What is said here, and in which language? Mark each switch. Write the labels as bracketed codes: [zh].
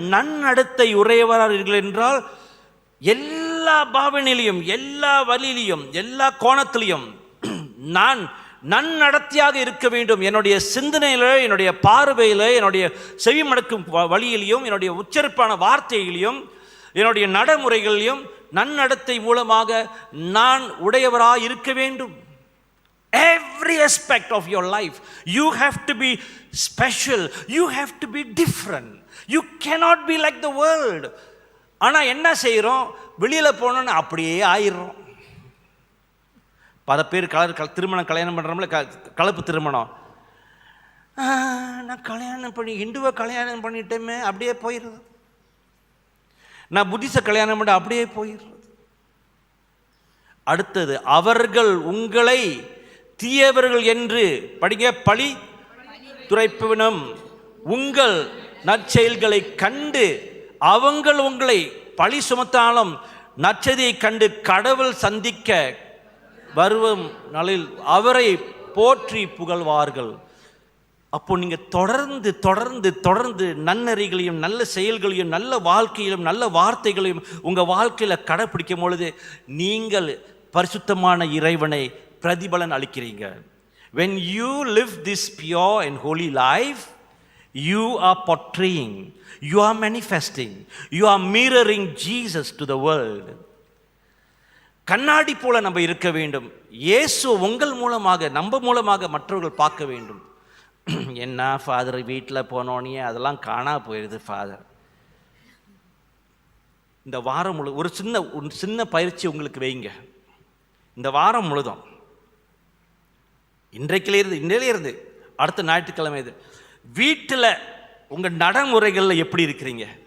[ta] நன்னடத்தை உடையவராக என்றால் எல்லா பாவனையிலையும், எல்லா வழியிலையும், எல்லா கோணத்திலையும் நான் நன்னடத்தையாக இருக்க வேண்டும். என்னுடைய சிந்தனையில், என்னுடைய பார்வையில், என்னுடைய செவிமடுக்கும் வழியிலையும், என்னுடைய உச்சரிப்பான வார்த்தையிலையும், என்னுடைய நடைமுறைகளிலும் நன்னடத்தை மூலமாக நான் உடையவராக இருக்க வேண்டும். [en] Every aspect of your life you have to be special, you have to be different, you cannot be like the world. [ta] ஆனால் என்ன செய்கிறோம், வெளியில் போனோன்னு அப்படியே ஆயிடுறோம். பல பேர் திருமணம் கல்யாணம் பண்ணுறோம்ல, கலப்பு திருமணம். நான் கல்யாணம் பண்ணி இந்துவை கல்யாணம் பண்ணிட்டேமே, அப்படியே போயிடுறது. நான் புத்திச கல்யாணம் பண்ண அப்படியே போயிடுறது. அடுத்தது, அவர்கள் உங்களை தீயவர்கள் என்று படிங்க, பழி துரைப்பினும் உங்கள் நற்செயல்களை கண்டு அவங்கள் உங்களை பழி சுமத்தாலும் நற்செய்தியை கண்டு கடவுள் சந்திக்க வரும் நாளில் அவரை போற்றி புகழ்வார்கள். அப்போ நீங்கள் தொடர்ந்து தொடர்ந்து தொடர்ந்து நன்னறிகளையும் நல்ல செயல்களையும் நல்ல வாழ்க்கையிலும் நல்ல வார்த்தைகளையும் உங்கள் வாழ்க்கையில் கடைப்பிடிக்கும் பொழுது நீங்கள் பரிசுத்தமான இறைவனை பிரதிபலன் அளிக்கிறீங்க. [en] When you live this pure and holy life, you are portraying, you are manifesting, you are mirroring Jesus to the world. [ta] கண்ணாடி போல நம்ம இருக்க வேண்டும். இயேசு உங்கள் மூலமாக, நம்ம மூலமாக மற்றவர்கள் பார்க்க வேண்டும். என்ன ஃபாதர், வீட்டில் போனோன்னே அதெல்லாம் காணா போயிடுது ஃபாதர். இந்த வாரம் முழு ஒரு சின்ன பயிற்சி உங்களுக்கு வைங்க. இந்த வாரம் முழுதும், இன்றையிலிருந்து அடுத்த ஞாயிற்றுக்கிழமை இது, வீட்டில் உங்கள் நடைமுறைகளில் எப்படி இருக்கிறீங்க?